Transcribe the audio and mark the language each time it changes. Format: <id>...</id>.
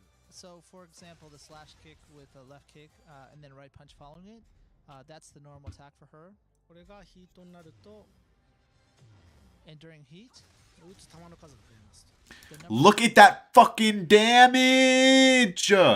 <en>so, for example, the slash kick with a left kick and then right punch following it, that's the normal attack for her.</en> <ja>これがヒートになると</ja> <en>And during heat,</en> <ja>撃つ弾の数が増えます。</ja> <en>the number Look at that fucking damage!</en>